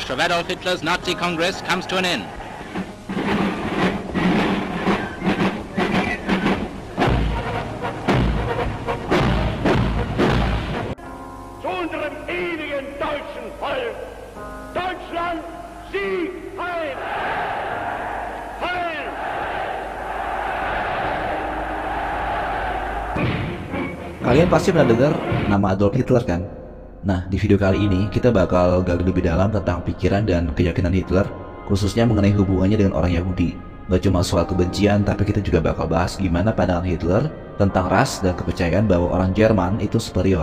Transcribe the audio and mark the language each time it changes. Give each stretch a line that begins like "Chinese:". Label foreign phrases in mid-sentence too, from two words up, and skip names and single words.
English: march of Adolf Hitler's Nazi Congress comes to an end.
German: Zu unserem ewigen deutschen Volk. Deutschland, Sieg, Heil! Heil!
Indonesian: Kalian pasti pernah dengar nama Adolf Hitler kan? Nah, di video kali ini kita bakal gali lebih dalam tentang pikiran dan keyakinan Hitler, khususnya mengenai hubungannya dengan orang Yahudi. Gak cuma soal kebencian, tapi kita juga bakal bahas gimana pandangan Hitler tentang ras dan kepercayaan bahwa orang Jerman itu superior.